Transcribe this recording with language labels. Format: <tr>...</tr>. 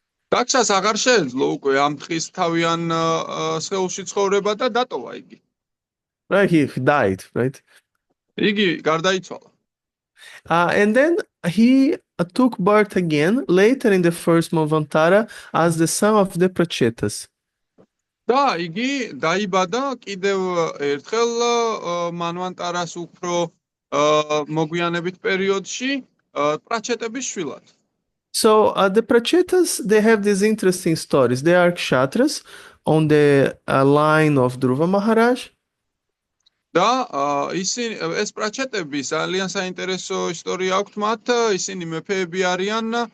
<ka>დაქშას აღარ შეეძლო უკვე ამ თხის თავიან სხეულში ცხოვრება და დატოვა იგი.</ka> <en>Right, he died, right?</en> <ka>იგი გარდაიცვალა.</ka> <en>And then he took birth again later in the first Manvantara as the son of the Prachetas.</en> <ka>და იგი დაიბადა კიდევ ერთხელ მანვანტარას უფრო მოგვიანებით პერიოდში პრაჩეტების შვილად.</ka> <en>So the Prachetas, they have these interesting stories. They are kshatras on the line of Dhruva Maharaj.</en> <ka>და ისინი ეს პრაჩეტები ძალიან საინტერესო ისტორია აქვთ მათ, ისინი მეფეები არიან</ka>